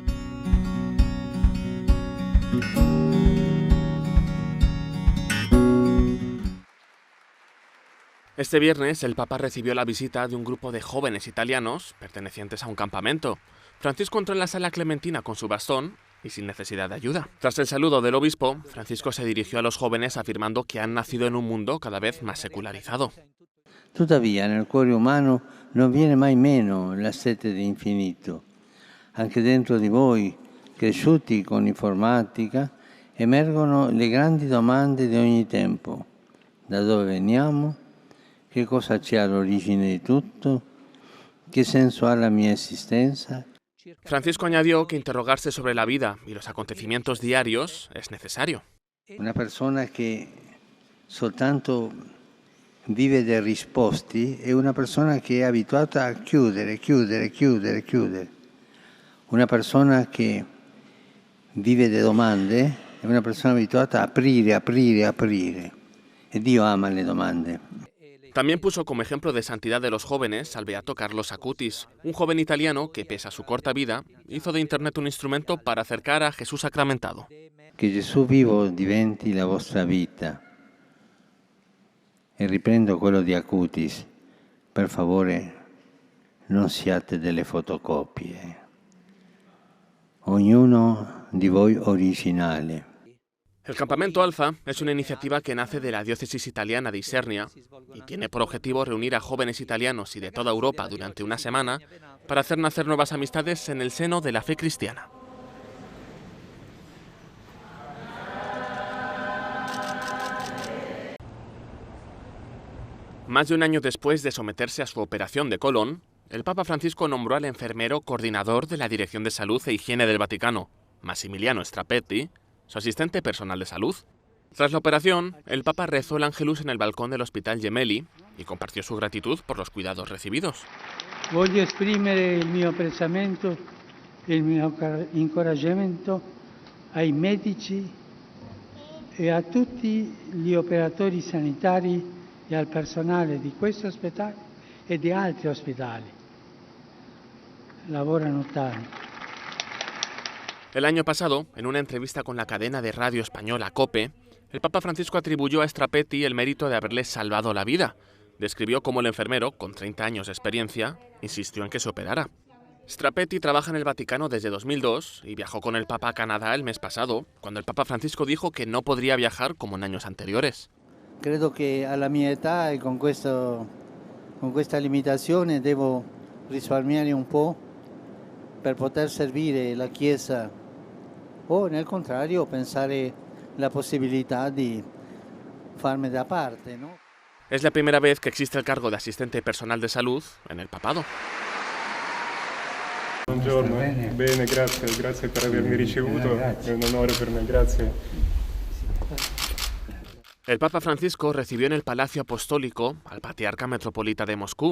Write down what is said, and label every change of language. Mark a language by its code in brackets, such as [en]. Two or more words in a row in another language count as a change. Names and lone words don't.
[es] Este viernes el Papa recibió la visita de un grupo de jóvenes italianos pertenecientes a un campamento. Francisco entró en la sala clementina con su bastón y sin necesidad de ayuda. Tras el saludo del obispo, Francisco se dirigió a los jóvenes afirmando que han nacido en un mundo cada vez más secularizado. [it] Tuttavia, nel cuore umano non viene mai meno la sete di infinito. Anche dentro di voi, cresciuti con l'informatica, emergono le grandi domande di ogni tempo. Da dove veniamo? Che cosa c'è all'origine di tutto? ¿Qué senso ha la mia esistenza? [es] Francisco añadió que interrogarse sobre la vida y los acontecimientos diarios es necesario. [it] Una persona che soltanto vive dei risposti è una persona che è abituata a chiudere. Una persona che vive delle domande è una persona abituata a aprire. E Dio ama le domande. [es] También puso como ejemplo de santidad de los jóvenes al beato Carlos Acutis, un joven italiano que, pese a su corta vida, hizo de Internet un instrumento para acercar a Jesús sacramentado. [it] Che Gesù vivo diventi la vostra vita. E riprendo quello di Acutis. Per favore, non siate delle fotocopie. Ognuno di voi originale. [es] El Campamento Alfa es una iniciativa que nace de la diócesis italiana de Isernia y tiene por objetivo reunir a jóvenes italianos y de toda Europa durante una semana para hacer nacer nuevas amistades en el seno de la fe cristiana. Más de un año después de someterse a su operación de colon, el Papa Francisco nombró al enfermero coordinador de la Dirección de Salud e Higiene del Vaticano, Massimiliano Strapetti, su asistente personal de salud. Tras la operación, el Papa rezó el Ángelus en el balcón del Hospital Gemelli y compartió su gratitud por los cuidados recibidos. [it] Voglio esprimere il mio apprezzamento e il mio incoraggiamento ai medici e a tutti gli operatori sanitari e al personale di questo ospedale e di altri ospedali. Lavorano tanto. [es] El año pasado, en una entrevista con la cadena de radio española COPE, el Papa Francisco atribuyó a Strapetti el mérito de haberle salvado la vida. Describió cómo el enfermero, con 30 años de experiencia, insistió en que se operara. Strapetti trabaja en el Vaticano desde 2002 y viajó con el Papa a Canadá el mes pasado, cuando el Papa Francisco dijo que no podría viajar como en años anteriores. [it] Credo che alla mia età e con questa limitazione devo risparmiare un po' per poter servire la Chiesa o nel contrario pensare la possibilità di farme da parte, ¿no? [es] Es la primera vez que existe el cargo de asistente personal de salud en el papado. [it] Buongiorno, bene, grazie per avermi ricevuto, è un onore per me, grazie. [es] El Papa Francisco recibió en el Palacio Apostólico al Patriarca Metropolita de Moscú.